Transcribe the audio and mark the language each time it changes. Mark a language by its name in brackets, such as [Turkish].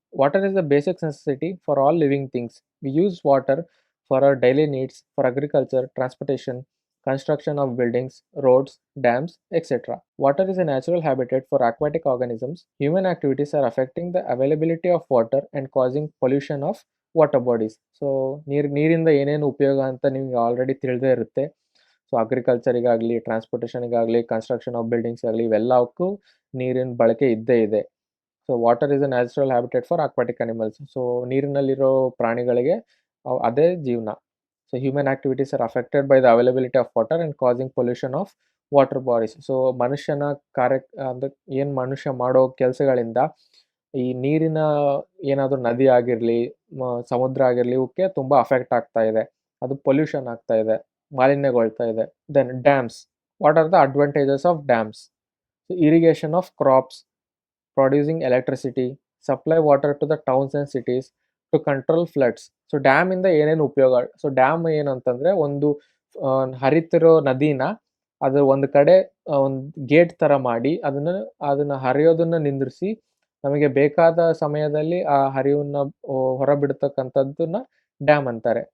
[English] Water is the basic necessity for all living things. We use water for our daily needs, for agriculture, transportation, construction of buildings, roads, dams, etc. Water is a natural habitat for aquatic organisms. Human activities are affecting the availability of water and causing pollution of water bodies. [Kannada] So ನೀರಿಂದ ಏನೇನು ಉಪಯೋಗ ಅಂತ ನಿಮ್ಗೆ already ತಿಳಿದೇ ಇರುತ್ತೆ. So ಅಗ್ರಿಕಲ್ಚರಿಗಾಗಲಿ, ಟ್ರಾನ್ಸ್ಪೋರ್ಟೇಷನ್ಗಾಗಲಿ, construction of buildings ಆಗಲಿ, ಇವೆಲ್ಲಕ್ಕೂ ನೀರಿನ ಬಳಕೆ ಇದ್ದೇ ಇದೆ. [English] So water is a natural habitat for aquatic animals. So [Kannada] ನೀರಿನಲ್ಲಿರೋ ಪ್ರಾಣಿಗಳಿಗೆ ಅದೇ ಜೀವನ. [English] So human activities are affected by the availability of water and causing pollution of water bodies. [Kannada] So ಮನುಷ್ಯನ ಅಂದ್ರೆ ಮನುಷ್ಯ ಮಾಡೋ ಕೆಲಸಗಳಿಂದ ಈ ನೀರಿನ ಏನಾದರೂ ನದಿ ಆಗಿರಲಿ, ಸಮುದ್ರ ಆಗಿರಲಿ, ಇವಕ್ಕೆ ತುಂಬ ಅಫೆಕ್ಟ್ ಆಗ್ತಾ ಇದೆ. ಅದು ಪೊಲ್ಯೂಷನ್ ಆಗ್ತಾ ಇದೆ, ಮಾಲಿನ್ಯಗೊಳ್ತಾ ಇದೆ. [English] Then dams. What are the advantages of dams? Irrigation of crops, producing electricity, supply water to the towns and cities, to control floods. [Kannada] So ಡ್ಯಾಮಿಂದ ಏನೇನು ಉಪಯೋಗ? ಸೊ ಡ್ಯಾಮ್ ಏನಂತಂದರೆ ಒಂದು ಹರಿತಿರೋ ನದಿನ ಅದು ಒಂದು ಕಡೆ ಒಂದು ಗೇಟ್ ಥರ ಮಾಡಿ ಅದನ್ನು ಹರಿಯೋದನ್ನು ನಿಂದ್ರಿಸಿ ನಮಗೆ ಬೇಕಾದ ಸಮಯದಲ್ಲಿ ಆ ಹರಿವನ್ನ ಹೊರಬಿಡ್ತಕ್ಕಂಥದ್ದನ್ನ ಡ್ಯಾಮ್ ಅಂತಾರೆ.